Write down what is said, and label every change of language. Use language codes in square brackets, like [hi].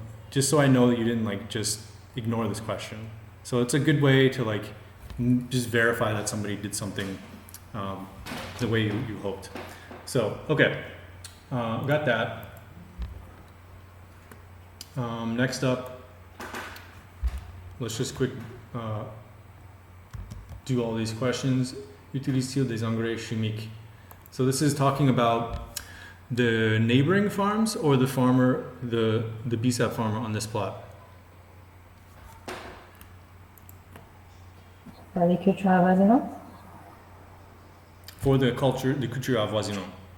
[en] Just so I know that you didn't just ignore this question. So it's a good way to just verify that somebody did something the way you hoped. So, okay, got that. Next up, let's just quick do all these questions. [fr] Utilise des engrais chimiques. [en] So this is talking about the neighboring farms or the farmer, the BSAP farmer on this plot. [fr] Les cultures avoisinantes? [en] For the culture avoisinant.